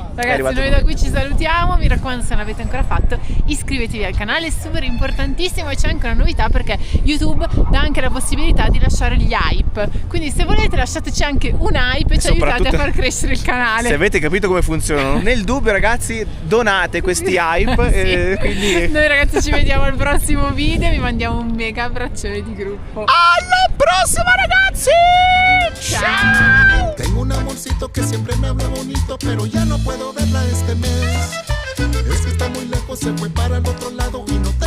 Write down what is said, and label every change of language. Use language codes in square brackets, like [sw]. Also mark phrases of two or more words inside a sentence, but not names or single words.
[it] Ragazzi, noi da qui ci salutiamo, mi raccomando se non l'avete ancora fatto iscrivetevi al canale, è super importantissimo e c'è anche una novità perché YouTube dà anche la possibilità di lasciare gli hype, quindi se volete lasciateci anche un hype e ci aiutate a far crescere il canale. Se avete capito come funzionano, nel dubbio ragazzi donate questi hype. Sì. Quindi Noi ragazzi ci vediamo al prossimo video, vi mandiamo un mega abbraccione di gruppo. Alla prossima ragazzi! Ciao! [es] Tengo un amorcito que siempre me habla bonito, pero ya no puedo verla este mes. Es que está muy lejos, se fue para el otro lado y